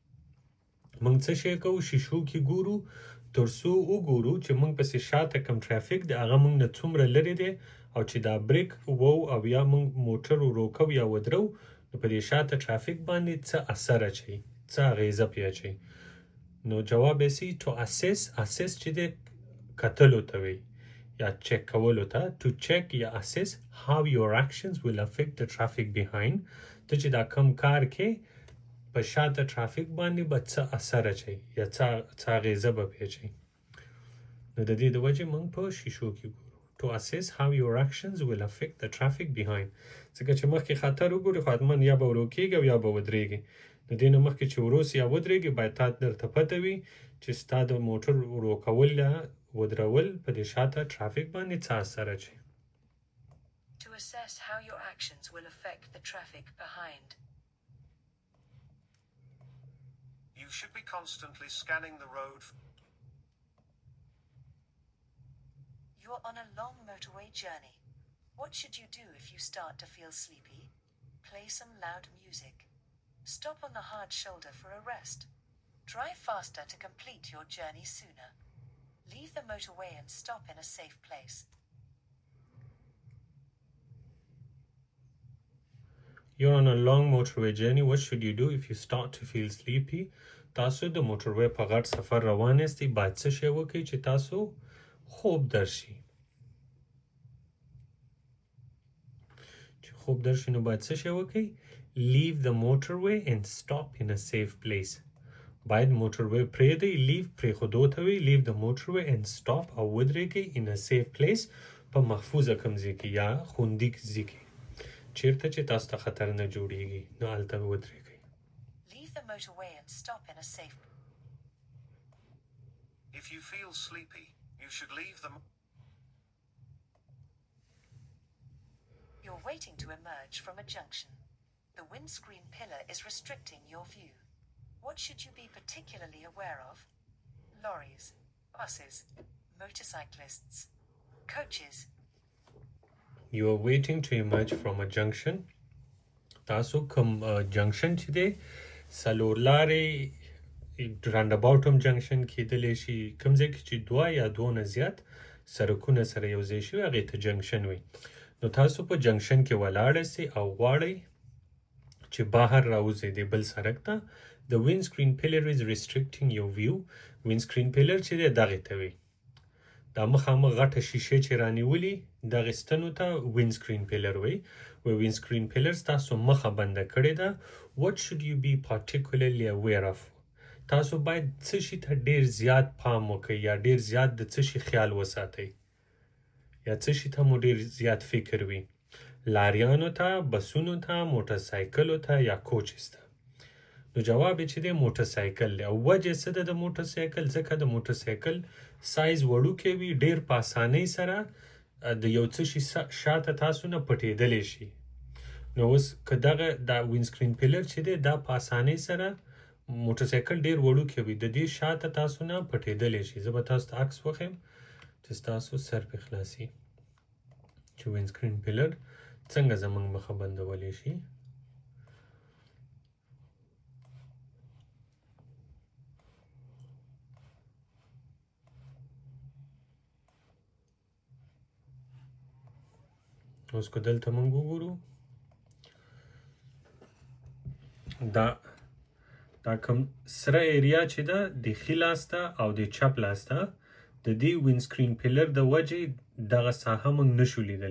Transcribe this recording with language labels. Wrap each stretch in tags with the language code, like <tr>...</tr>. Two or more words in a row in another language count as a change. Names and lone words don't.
<ps>موږ څه شی کوو شیشو کې ګورو تر څو وګورو چې موږ پسې شاته کوم ټرافیک دی هغه موږ نه څومره لرې دی او چې دا بریک وو او یا موږ موټر ورو کوو یا ودرو نو په دې شاته ټرافیک باندې څه اثر اچوي څه اغېزه پرې اچوي نو جواب یې سي</ps> <en>to assess</en> <ps>چې دی کتلو ته وي یا چک کولو ته</ps> <en>to check</en> <ps>یا</ps> <en>assess how your actions will affect the traffic behind</en> <ps>ته چې دا کم کار کې په شاته ټرافیک باندې به څه اثر اچوي یا څه اغېزه به پرې اچوي نو د دې د وجې موږ په شیشو کې ګورو</ps> <en>to assess how your actions will affect the traffic behind</en> <ps>ځکه چې مخکې خطر وګوري خو حتما یا به ورو کېږي او یا به ودرېږي د دې نه مخکې چې وروس یا ودرېږي باید تا درته پته وي چې ستا د موټر ورو کول یا ودرول په دې شاته ټرافیک باندې څه اثر اچوي</ps> <en>To assess how your actions will affect the traffic behind. You should be constantly scanning the road. You're on a long motorway journey. What should you do if you start to feel sleepy? Play some loud music. Stop on the hard shoulder for a rest. Drive faster to complete your journey sooner. Leave the motorway and stop in a safe place. You're on a long motorway journey. What should you do if you start to feel sleepy?</en> <ps>تاسو د موټروي په غټ سفر روان یاستئ باید څه شی وکړئ چې تاسو خوب درشي نو باید څه شی وکړئ</ps> <en>Leave the motorway and stop in a safe place.</en> <ps>باید موټروي پرېږدئ لیو پرېښودو ته وي</ps> <en>Leave the motorway and stop</en> <ps>او ودرېږئ</ps> <en>in a safe place</en> <ps>په محفوظه کوم ځای کې یا خوندي ځای کې چیرته چې تاسو ته خطر نه جوړیږي نو هلته ودرېږئ.</ps> <en>Leave the motorway and stop in a safe. If you feel sleepy, you should leave them. You're waiting to emerge from a junction. The windscreen pillar is restricting your view. What should you be particularly aware of? Lorries, buses, motorcyclists, coaches. You are waiting to emerge from a junction.</en> <ps>تاسو کوم جنکشن چې دی څلور لارې رانداباوټ هم جنکشن کیدلی شي، کوم ځای کې چې دوه یا دوه نه زیات سرکونه سره یو ځای شوي هغې ته جنکشن وي. نو تاسو په جنکشن کې ولاړ سئ او غواړئ چې بهر راوځئ د بل سړک ته.</ps> <en>The windscreen pillar is restricting your view. windscreen pillar</en> <ps>چې دی دغې ته وي. دا مخامخ غټه شیشې چې رانیولي دغې ستنو ته</ps> <en>windscreen pillar</en> <ps>وي.</ps> <en>windscreen pillar</en> <ps>تاسو مخه بنده کړې ده. What should you be particularly aware of? تاسو باید څه شي ته ډېر زیات پام وکړئ یا ډېر زیات د څه شي خیال وساتئ یا څه شي ته مو ډېر زیات فکر وي. لاریانو ته، بسونو ته، موټرسایکلو ته یا کوچز ته. نو جواب یې چې دی موټرسایکل دی. او وجه څه ده د موټرسایکل؟ ځکه د موټرسایکل سایز وړوکی وي، ډېر په اسانۍ سره د یو څه شي شاته تاسو نه پټېدلی شي. نو اوس که دغه دا</ps> <en>windscreen pillar</en> <ps>چې دی دا په اسانۍ سره موټرسایکل ډېر وړوکی وي د دې شاته تاسو نه پټېدلی شي. زه به تاسو ته عکس وښیم چې ستاسو سر پرې خلاصي چې</ps> <en>windscreen pillar</en> <ps>څنګه زموږ مخه بندولی شي. اوس که دلته موږ وګورو دا کوم سره ایریا چې ده د ښي لاس ته او د چپ لاس ته د دې</ps> <en>windscreen pillar</en> <ps>د وجې دغه ساحه موږ نشو لیدلی.</ps>